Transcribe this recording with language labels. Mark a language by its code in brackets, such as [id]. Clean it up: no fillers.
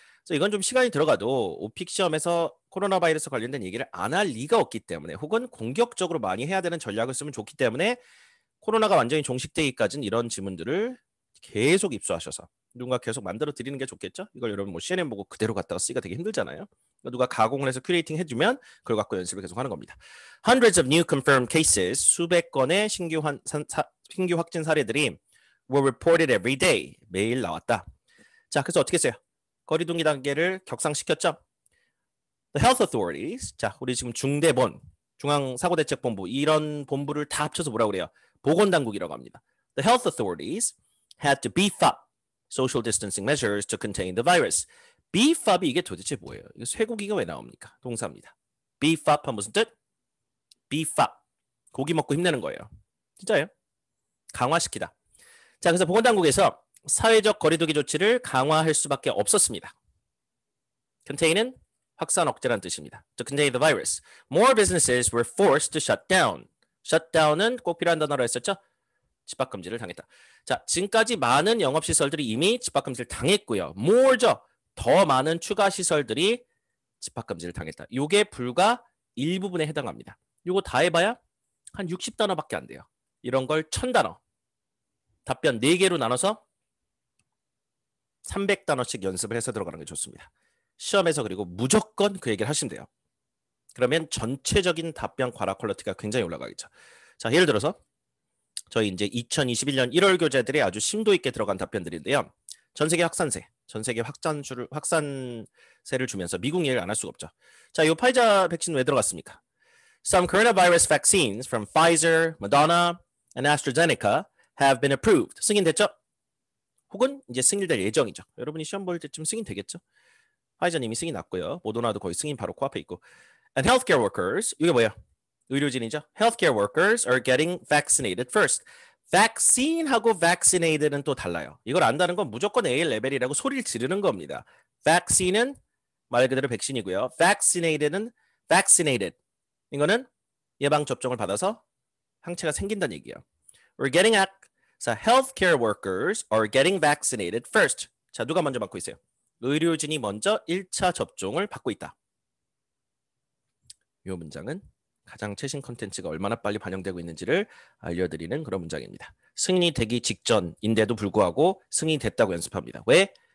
[ko] 그래서 이건 좀 시간이 들어가도 오픽 시험에서 코로나 바이러스 관련된 얘기를 안 할 리가 없기 때문에 혹은 공격적으로 많이 해야 되는 전략을 쓰면 좋기 때문에 코로나가 완전히 종식되기까지는 이런 지문들을 계속 입수하셔서 누군가 계속 만들어 드리는 게 좋겠죠? 이걸 여러분 뭐 CNN 보고 그대로 갖다가 쓰기가 되게 힘들잖아요. 누가 가공을 해서 큐레이팅 해주면 그걸 갖고 연습을 계속 하는 겁니다. [en] Hundreds of new confirmed cases, [ko] 수백 건의 신규 확진 사례들이 [en] were reported every day. [ko] 매일 나왔다. 자, 그래서 어떻게 했어요? 거리두기 단계를 격상시켰죠? [en] The health authorities. [ko] 자, 우리 지금 중대본, 중앙사고대책본부 이런 본부를 다 합쳐서 뭐라고 그래요? 보건당국이라고 합니다. [en] The health authorities had to beef up social distancing measures to contain the virus. [ko] beef up이 이게 도대체 뭐예요? 이거 쇠고기가 왜 나옵니까? 동사입니다. beef up은 무슨 뜻? [en] beef up. [ko] 고기 먹고 힘내는 거예요. 진짜예요? 강화시키다. 자, 그래서 보건당국에서 사회적 거리두기 조치를 강화할 수밖에 없었습니다. contain은 확산 억제라는 뜻입니다. [en] To contain the virus. More businesses were forced to shut down. [ko] shutdown은 꼭 필요한 단어로 했었죠? 집합금지를 당했다. 자, 지금까지 많은 영업시설들이 이미 집합금지를 당했고요. more죠. 더 많은 추가 시설들이 집합금지를 당했다. 이게 불과 일부분에 해당합니다. 이거 다 해봐야 한 60단어밖에 안 돼요. 이런 걸 1000단어. 답변 4개로 나눠서 300단어씩 연습을 해서 들어가는 게 좋습니다. 시험에서 그리고 무조건 그 얘기를 하시면 돼요. 그러면 전체적인 답변 과라 퀄리티가 굉장히 올라가겠죠. 자, 예를 들어서 저희 이제 2021년 1월 교재들이 아주 심도 있게 들어간 답변들인데요. 전 세계 확산세, 전 세계 확산세를 주면서 미국 얘기를 안 할 수가 없죠. 자, 이 파이자 백신 왜 들어갔습니까? [en] Some coronavirus vaccines from Pfizer, Moderna, and AstraZeneca have been approved. [ko] 승인됐죠? 혹은 이제 승인될 예정이죠. 여러분이 시험 볼 때쯤 승인 되겠죠? 화이자님이 승인 났고요. 모더나도 거의 승인 바로 코앞에 있고. [en] And healthcare workers, [ko] 이게 뭐야? 의료진이죠. [en] Healthcare workers are getting vaccinated first. [ko] vaccine하고 vaccinated는 또 달라요. 이걸 안다는 건 무조건 A 레벨이라고 소리를 지르는 겁니다. vaccine은 말 그대로 백신이고요. vaccinated는 vaccinated. 이거는 예방 접종을 받아서 항체가 생긴다는 얘기예요. [en] We're getting at 자, healthcare workers are getting vaccinated first. [ko] 자, 누가 먼저 받고 있어요? 의료진이 먼저 1차 접종을 받고 있다. 이 문장은 가장 최신 컨텐츠가 얼마나 빨리 반영되고 있는지를 알려드리는 그런 문장입니다. 승인이 되기 직전인데도 불구하고 승인이 됐다고 연습합니다. 왜?